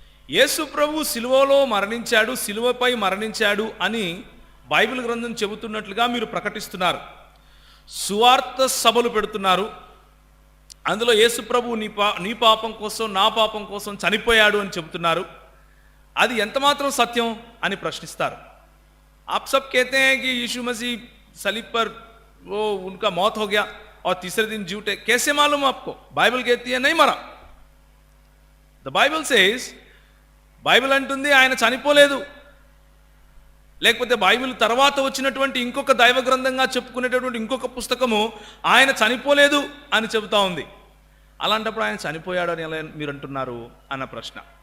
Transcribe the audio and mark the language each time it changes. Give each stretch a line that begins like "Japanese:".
Telugu: యేసు ప్రభు సిలువలో మరణించాడు, సిలువపై మరణించాడు అని బైబిల్ గ్రంథం చెబుతున్నట్లుగా మీరు ప్రకటిస్తున్నారు. సువార్త సభలు పెడుతున్నారు. అందులో యేసు ప్రభు నీ పాపం కోసం, నా పాపం కోసం చనిపోయాడు అని చెబుతున్నారు. అది ఎంతమాత్రం సత్యం అని ప్రశ్నిస్తారు.
Hindi: आप सब कहते हैं कि यीशु मसीह सलीब पर वो उनका मौत हो गया और तीसरे दिन जी उठे. कैसे मालूम आपको? बाइबल कहती है नहीं मरा.
English: the Bible says,
Telugu: బైబిల్ అంటుంది ఆయన చనిపోలేదు. లేకపోతే బైబిల్ తర్వాత వచ్చినటువంటి ఇంకొక దైవ గ్రంథంగా చెప్పుకునేటటువంటి ఇంకొక పుస్తకము ఆయన చనిపోలేదు అని చెబుతా ఉంది. అలాంటప్పుడు ఆయన చనిపోయాడు అని ఎలా మీరు అంటున్నారు అన్న ప్రశ్న.